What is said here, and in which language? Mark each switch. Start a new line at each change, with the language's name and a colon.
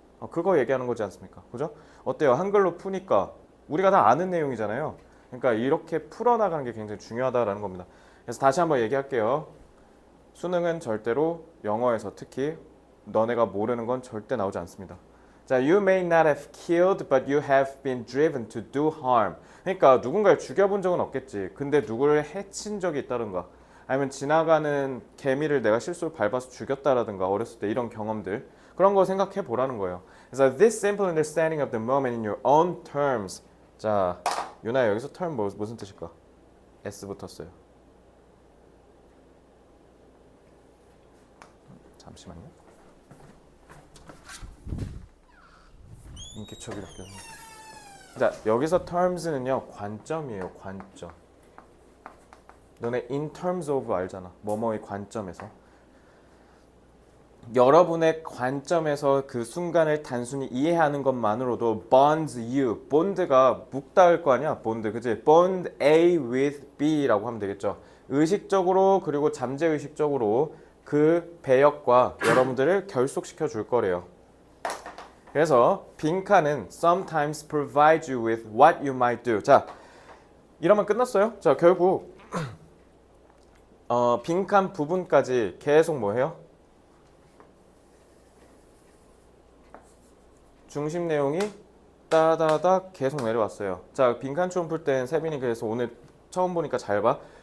Korean: 그거 얘기하는 거지 않습니까? 그죠? 어때요? 한글로 푸니까 우리가 다 아는 내용이잖아요. 그러니까 이렇게 풀어나가는 게 굉장히 중요하다라는 겁니다. 그래서 다시 한번 얘기할게요. 수능은 절대로 영어에서 특히 너네가 모르는 건 절대 나오지 않습니다.
English: 자, you may not have killed, but you have been driven to do harm.
Korean: 그러니까 누군가를 죽여본 적은 없겠지. 근데 누구를 해친 적이 있다든가, 아니면 지나가는 개미를 내가 실수로 밟아서 죽였다라든가 어렸을 때 이런 경험들, 그런 거 생각해 보라는 거예요.
English: 그래서 this simple understanding of the moment in your own terms.
Korean: 자, 유나야 여기서 term 무슨 뜻일까? S 붙었어요. 잠시만요. 인기척이 이렇게. 자, 여기서 terms는요 관점이에요. 관점. 너네 in terms of 알잖아. 뭐뭐의 관점에서. 여러분의 관점에서 그 순간을 단순히 이해하는 것만으로도
English: bonds you.
Korean: bond가 묵닿을 거 아니야. bond, 그치? bond A with B라고 하면 되겠죠. 의식적으로 그리고 잠재의식적으로 그 배역과 여러분들을 결속시켜 줄 거래요.
English: 그래서 빈칸은 sometimes provide you with what you might do.
Korean: 자, 이러면 끝났어요. 자, 결국 빈칸 부분까지 계속 뭐 해요? 중심 내용이 따다닥 계속 내려왔어요. 자, 빈칸 추론 풀 땐 세빈이 그래서 오늘 처음 보니까 잘 봐.